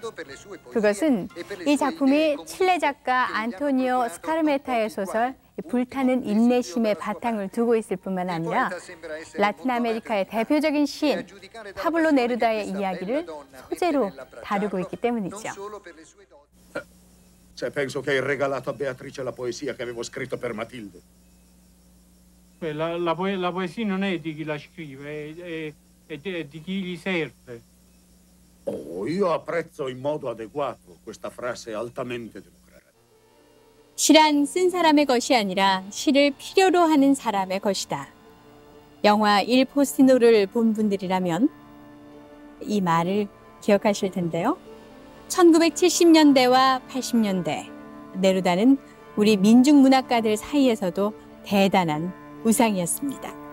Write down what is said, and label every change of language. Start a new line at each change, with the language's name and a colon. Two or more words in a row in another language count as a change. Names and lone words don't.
Korean: 그것은 이 작품이 칠레 작가 안토니오 스카르메타의 소설 불타는 인내심의 바탕을 두고 있을 뿐만 아니라 라틴 아메리카의 대표적인 시인 파블로 네루다의 이야기를 소재로 다루고 있기 때문이죠.
Italian: Penso che hai regalato a Beatrice la poesia che avevo scritto per Matilde. La poesia non è di chi la scrive, è di chi gli serve. Oh, io apprezzo in modo adeguato questa frase altamente democratica.
Korean: 시란 쓴 사람의 것이 아니라 시를 필요로 하는 사람의 것이다. 영화 일 포스티노를 본 분들이라면 이 말을 기억하실 텐데요. 1970년대와 80년대, 네루다는 우리 민중문학가들 사이에서도 대단한 우상이었습니다.